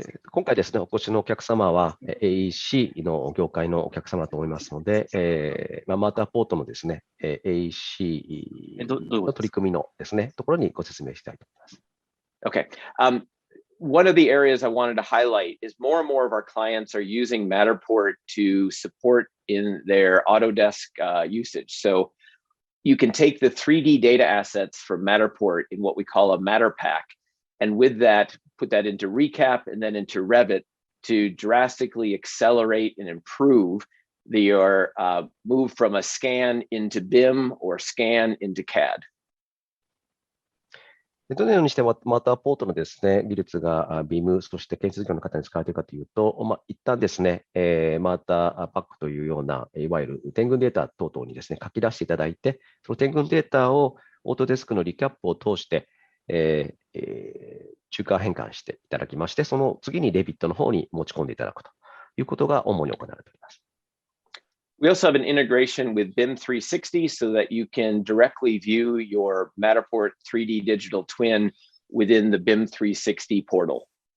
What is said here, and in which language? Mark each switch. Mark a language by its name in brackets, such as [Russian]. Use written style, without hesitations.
[Japanese] 今回ですね、お越しのお客様は AEC の業界のお客様だと思いますので、マーターポートのですね、AEC の取り組みのですね、ところにご説明したいと思います。 [English] Okay. One of the areas I wanted to highlight is more and more of our clients are using Matterport to support in their Autodesk usage. So you can take the 3D data assets from Matterport in what we call a Matter Pack, and with that, put that into Recap and then into Revit to drastically accelerate and improve your move from a scan into BIM or scan into CAD. [Japanese] どのようにしてマーターポートのですね、技術が BIM、そして建設業の方に使われているかというと、一旦ですね、マーターパックというような、いわゆる点群データ等々にですね、書き出していただいて、その点群データをオートデスクのリキャップを通して、中間変換していただきまして、その次にレビットの方に持ち込んでいただくということが主に行われております。 [English] We also have an integration with BIM 360 so that you can directly view your Matterport 3D digital twin within the BIM 360 portal.